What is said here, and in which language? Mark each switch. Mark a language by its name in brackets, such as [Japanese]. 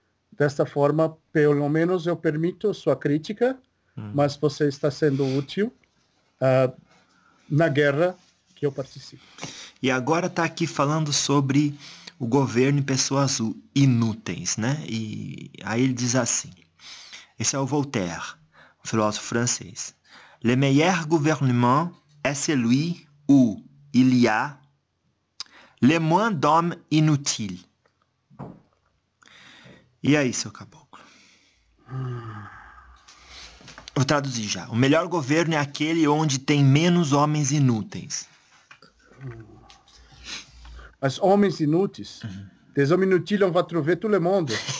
[Portuguese] Desta forma, pelo menos eu permito sua crítica, mas você está sendo útil na guerra que eu participo. E agora está aqui falando sobre o governo e pessoas inúteis, né? E aí ele diz assim, esse é o Voltaire, um filósofo francês. [French] Le meilleur gouvernement est celui où il y a le moins d'hommes inutiles. [Portuguese] E aí, seu caboclo? Vou traduzir já. O melhor governo é aquele onde tem menos homens inúteis. Mas homens inúteis? [French] Des hommes inutiles on va trouver tout le monde.